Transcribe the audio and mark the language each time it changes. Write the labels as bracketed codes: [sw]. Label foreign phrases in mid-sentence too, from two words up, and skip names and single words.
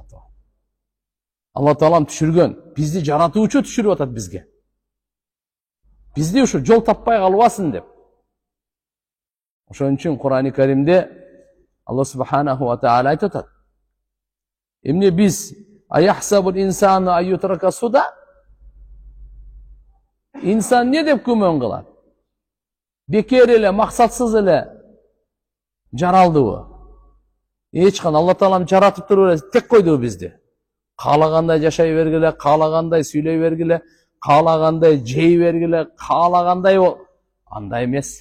[ky] Алла Таалам түшүргөн, бизди жаратуучу түшүрүп атат бизге. Бизди ушу жол таппай калбасын деп. Ошон үчүн Кур'ан-ы Каримде Алла [ar] سبحانه وتعالى [ky] айтып атат. Эмне биз [ar] أيحسب الإنسان أن يترك سدى? [ky] Инсан не деп күмөн кылат? Бекер эле, максатсыз эле жаралдыбы? Эч кандай Алла Таалам жаратып туруп эле тек койдубу бизди? Каалагандай жашай бергиле, каалагандай сүйлөй бергиле, каалагандай жей бергиле, каалагандай андай эмес.